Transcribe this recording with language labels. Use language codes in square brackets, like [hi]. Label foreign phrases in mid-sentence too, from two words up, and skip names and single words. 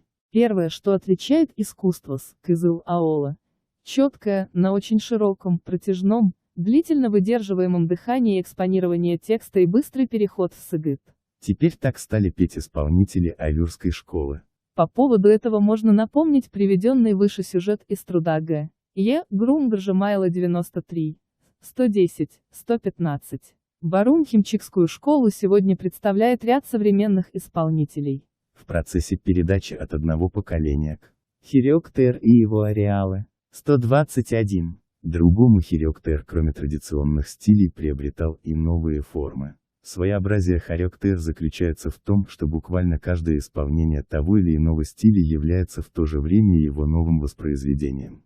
[ru] Первое, что отличает искусство с Кызыл Аола, четкое, на очень широком, протяжном, длительно выдерживаемом дыхании экспонирование текста и быстрый переход в сыгыт. Теперь так стали петь исполнители аюрской школы. По поводу этого можно напомнить приведенный выше сюжет из труда Г. Е. Грумгаржемайла 93, 110, 115. Барун-Химчикскую школу сегодня представляет ряд современных исполнителей. В процессе передачи от одного поколения к Харёк-тээр и его ареалы. 121. другому харёк-тээр, кроме традиционных стилей, приобретал и новые формы. Своеобразие харёк-тээр заключается в том, что буквально каждое исполнение того или иного стиля является в то же время его новым воспроизведением.